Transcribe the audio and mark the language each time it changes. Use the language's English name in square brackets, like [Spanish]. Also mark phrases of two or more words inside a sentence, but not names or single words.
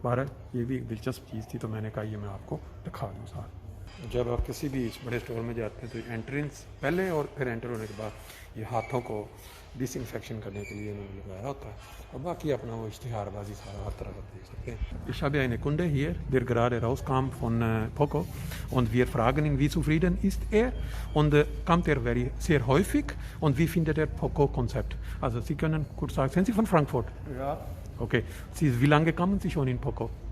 [Urdu] بہرحال یہ بھی ایک دلچسپ چیز تھی تو میں نے کہا یہ میں آپ کو دکھا دوں ساتھ. جب آپ کسی بھی اس بڑے سٹور میں جاتے ہیں تو اینٹرنس پہلے اور پھر اینٹر ہونے کے بعد یہ ہاتھوں کو ڈس انفیکشن کرنے کے لیے انہوں نے لگایا ہوتا ہے، اور باقی اپنا وہ اشتہار بازی سارا ہر طرح کا دیکھ سکتے ہیں. [German] Ich habe eine Kunde hier, der gerade rauskam von Poco, und wir fragen ihn, wie zufrieden ist er, und kommt er sehr häufig und wie findet er Poco-Konzept? Also Sie können kurz sagen, sind Sie von Frankfurt? Ja. Okay. Wie lange kommen Sie schon in Poco?